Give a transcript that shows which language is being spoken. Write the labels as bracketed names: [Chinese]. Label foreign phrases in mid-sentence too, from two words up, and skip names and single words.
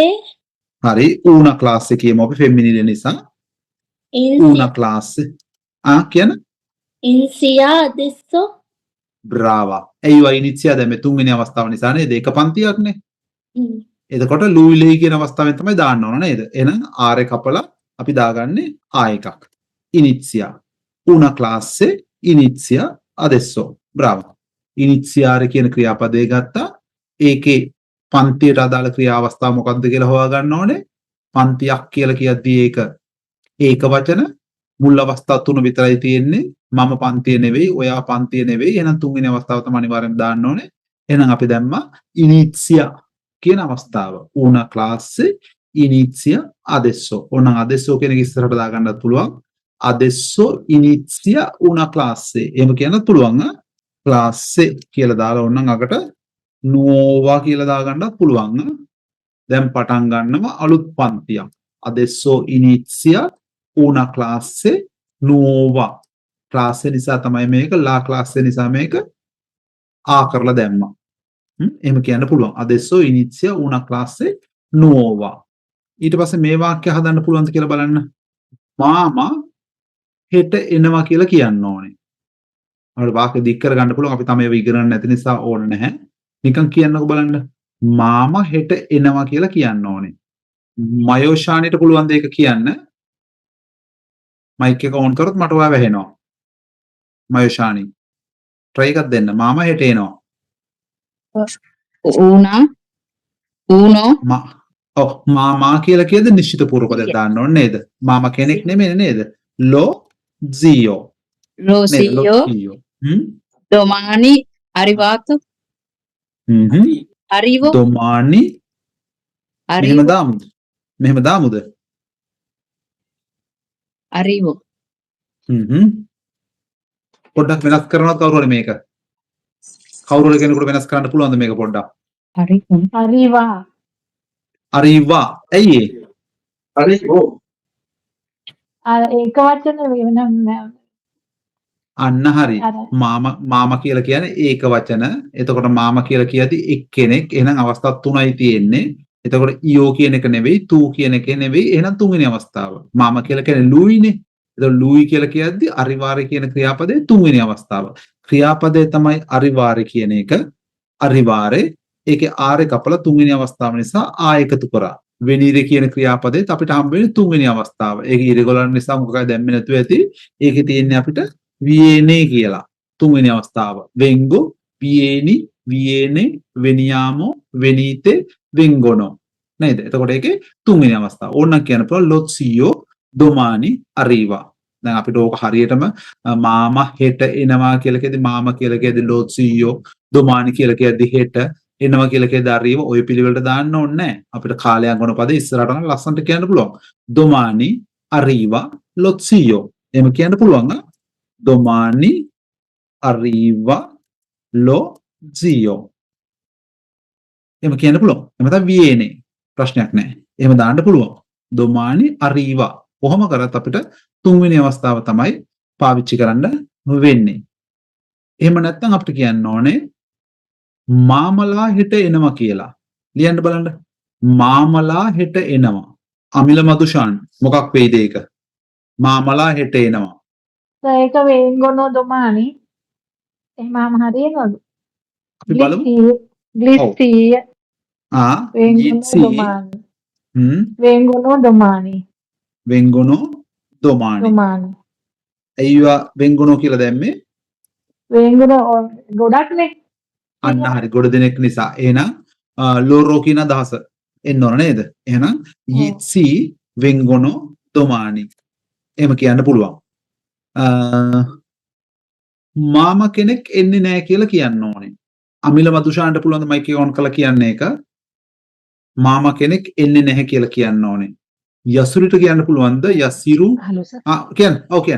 [Sinhala] හරි ඌනා ක්ලාස් එකේ කියමු අපි ෆෙමිනින නිසා ඌනා ක්ලාස් කියන [Italian] insia adesso [Sinhala] බ්‍රාවා ඒවා ඉනිසියා දැන් මේ තුන්වෙනි අවස්ථාව නිසා නේද ඒක පන්තියක්නේ එතකොට ලූයිලේ කියන අවස්ථාවෙන් තමයි දාන්න ඕන නේද එහෙනම් ආරේ කපලා අපි දාගන්නේ ආ එකක් [Italian] inizia una classe inizia adesso bravo iniziare [Sinhala] කියන ක්‍රියාපදේ ගත්තා ඒකේ පන්තියට අදාළ ක්‍රියා අවස්ථාව මොකක්ද කියලා හොයා ගන්න ඕනේ පන්තියක් කියලා කියද්දී ඒක වචන මුල් අවස්ථා තුන විතරයි තියෙන්නේ මම පන්තිය නෙවෙයි ඔයා පන්තිය නෙවෙයි එහෙනම් තුන්වෙනි අවස්ථාව තමයි අනිවාර්යෙන් දාන්න ඕනේ එහෙනම් අපි දැම්මා inizia කියන අවස්ථාව [Italian] una classe inizia adesso [Sinhala] ඕනනම් adesso කියන එක ඉස්සරහට දාගන්නත් පුළුවන් [Italian] adesso inizia una classe [Sinhala] එහෙම කියන්නත් පුළුවන් classe කියලා දාලා ඕනනම් අකට nuova කියලා දාගන්නත් පුළුවන් දැන් පටන් ගන්නවා අලුත් පන්තියක් [Italian] adesso inizia una classe nuova [Sinhala] classe නිසා තමයි මේක [Italian] la classe [Sinhala] නිසා මේක ආ කරලා දැම්මා එහෙම කියන්න පුළුවන් [Italian] adesso inizia una classe nuova [Sinhala] ඊට පස්සේ මේ වාක්‍ය හදන්න පුළුවන්ද කියලා බලන්න මාමා හෙට එනවා කියලා කියන්න ඕනේ. අපිට වාක්‍ය දික් කරගන්න පුළුවන් අපි තමයි ඒව ඉගෙනන්නේ නැති නිසා ඕන නැහැ. නිකන් කියන්නකෝ බලන්න. මාමා හෙට එනවා කියලා කියන්න ඕනේ. මයෝෂානිට පුළුවන් ද ඒක කියන්න? මයික් එක ඔන් කරොත් මට ඔයා වැහෙනවා. මයෝෂානි. try එකක් දෙන්න. මාමා හෙට එනවා. [Italian] uno [Sinhala] මාමා කියලා කියද නිශ්චිත පූර්ව පදයක් දාන්න ඕනේ නේද? මාමා කෙනෙක් නෙමෙයි නේද? [Italian] lo zio lo zio domani arrivato arrivo domani arrivo [Sinhala] මෙහෙම දාමුද [Italian] arrivo [Sinhala] පොඩ්ඩක් වෙනස් කරනවා කවුරු හරි මේක කවුරු හරි කෙනෙකුට වෙනස් කරන්න පුළුවන්ද මේක පොඩ්ඩක් [Italian] arriva arriva ඇයි arrivo [Sinhala] ඒක වචන වෙනම අන්න හරි මාමා කියලා කියන්නේ ඒක වචන එතකොට මාමා කියලා කියද්දි එක්කෙනෙක් එහෙනම් අවස්ථා තුනයි තියෙන්නේ එතකොට ඊයෝ කියන එක නෙවෙයි තූ කියන එක නෙවෙයි එහෙනම් තුන්වෙනි අවස්ථාව මාමා කියලා කියන්නේ ලූයිනේ එතකොට ලූයි කියලා කියද්දි අරිවාරේ කියන ක්‍රියාපදයේ තුන්වෙනි අවස්ථාව ක්‍රියාපදයේ තමයි අරිවාරේ කියන එක අරිවාරේ ඒකේ ආරේ කපලා තුන්වෙනි අවස්ථාව නිසා ආ එකතු කරා වෙනීරේ කියන ක්‍රියාපදයට අපිට හම්බ වෙන්නේ තුන්වෙනි අවස්ථාව. ඒක ඉරගොල්ලන් නිසා මොකක්ද දැම්මේ නැතුව ඇති. ඒකේ තියෙන්නේ අපිට viene කියලා. තුන්වෙනි අවස්ථාව. [Italian] vengo, vieni, viene, veniamo, venite, vengono. [Sinhala] නේද? එතකොට ඒකේ තුන්වෙනි අවස්ථාව. ඕනනම් කියන්න පුළුවන් [Italian] lo zio domani arriva. [Sinhala] දැන් අපිට ඕක හරියටම මාමා හෙට එනවා කියලා කියද්දි මාමා කියලා කියද්දි [Italian] lo zio domani [Sinhala] කියලා කියද්දි හෙට එනවා කියලා කියද්දි arriva ඔය පිළිවෙලට දාන්න ඕනේ නැහැ. අපිට කාලයන්ගොන පද ඉස්සරහට නම් ලස්සනට කියන්න පුළුවන්. [Italian] domani arriva lo zio. [Sinhala] එහෙම කියන්න පුළුවන්. [Italian] domani arriva lo zio. [Sinhala] එහෙම කියන්න පුළුවන්. එහෙම තමයි viene. ප්‍රශ්නයක් නැහැ. එහෙම දාන්න පුළුවන්. [Italian] domani arriva. [Sinhala] කොහොම කරත් අපිට තුන්වෙනි අවස්ථාව තමයි පාවිච්චි කරන්න වෙන්නේ. එහෙම නැත්නම් අපිට කියන්න ඕනේ මාමලා හෙට එනවා කියලා. ලියන්න බලන්න. මාමලා හෙට එනවා. අමිල මදුෂාන් මොකක් වෙයිද ඒක? මාමලා හෙට එනවා. ඒක [Italian] vengono domani [Sinhala] එහෙමම හරියනවද? අපි බලමු. Glissia ගීත්සි [Italian] vengono domani vengono domani [Sinhala] අයියා vengono කියලා දැම්මේ vengono ගොඩක්නේ අන්න හරි ගොඩ දෙනෙක් නිසා එහෙනම් loro කියන අදහස එන්න ඕන නේද එහෙනම් [Italian] gli vengono domani [Sinhala] එහෙම කියන්න පුළුවන් මාමා කෙනෙක් එන්නේ නැහැ කියලා කියන්න ඕනේ අමිල මදුෂාන්ට පුළුවන් ද මයික් එක ඔන් කරලා කියන්නේ ඒක මාමා කෙනෙක් එන්නේ නැහැ කියලා කියන්න ඕනේ යසුරිට කියන්න පුළුවන්ද යසිරු කියන්න ඔව් කියන්න